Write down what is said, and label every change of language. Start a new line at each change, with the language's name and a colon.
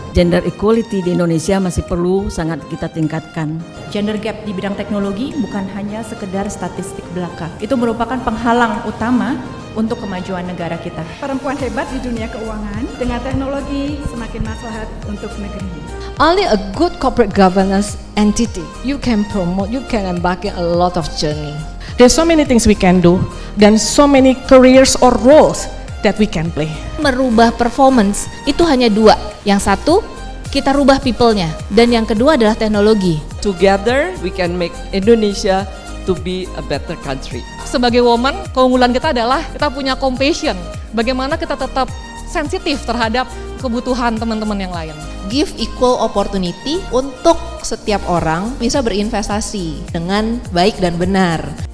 Indonesian: Gender equality di Indonesia masih perlu sangat kita tingkatkan. Gender gap di bidang teknologi bukan hanya sekedar statistik belaka. Itu merupakan penghalang utama untuk kemajuan negara kita. Perempuan hebat di dunia keuangan, dengan teknologi semakin maslahat untuk negeri.
English: Only a good corporate governance entity you can promote, you can embark in a lot of journey. There's so many things we can do, dan so many careers or roles that we can play.
Indonesian: Merubah performance itu hanya dua. Yang satu, kita rubah people-nya. Dan yang kedua adalah teknologi.
English: Together we can make Indonesia to be a better country.
Indonesian: Sebagai woman, keunggulan kita adalah kita punya compassion. Bagaimana kita tetap sensitif terhadap kebutuhan teman-teman yang lain.
English: Give equal opportunity
Indonesian: untuk setiap orang bisa berinvestasi dengan baik dan benar.